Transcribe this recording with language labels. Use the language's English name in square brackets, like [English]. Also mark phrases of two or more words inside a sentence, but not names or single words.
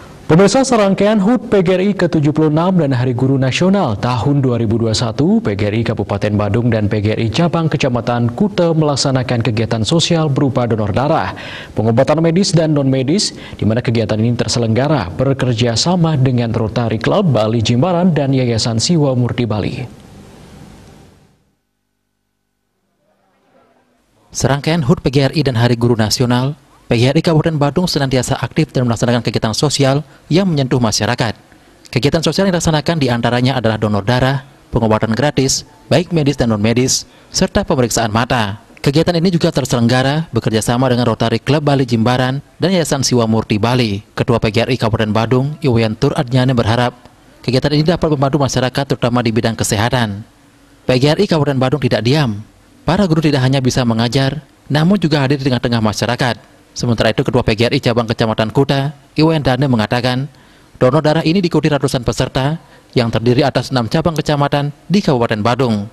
[Indonesian] Pemirsa, serangkaian HUT PGRI ke-76 dan Hari Guru Nasional tahun 2021, PGRI Kabupaten Badung dan PGRI Cabang Kecamatan Kuta melaksanakan kegiatan sosial berupa donor darah, pengobatan medis dan non-medis, di mana kegiatan ini terselenggara bekerja sama dengan Rotary Club Bali Jimbaran dan Yayasan Siwa Murti Bali. Serangkaian HUT PGRI dan Hari Guru Nasional, PGRI Kabupaten Badung senantiasa aktif dan melaksanakan kegiatan sosial yang menyentuh masyarakat. Kegiatan sosial yang dilaksanakan diantaranya adalah donor darah, pengobatan gratis, baik medis dan non-medis, serta pemeriksaan mata. Kegiatan ini juga terselenggara bekerjasama dengan Rotary Club Bali Jimbaran dan Yayasan Siwa Murti Bali. Ketua PGRI Kabupaten Badung, Iwayan Tur Adnyane berharap kegiatan ini dapat membantu masyarakat terutama di bidang kesehatan. PGRI Kabupaten Badung tidak diam. Para guru tidak hanya bisa mengajar, namun juga hadir di tengah-tengah masyarakat. Sementara itu, Ketua PGRI Cabang Kecamatan Kuta, Iwayan Dane mengatakan, donor darah ini diikuti ratusan peserta yang terdiri atas 6 cabang kecamatan di Kabupaten Badung.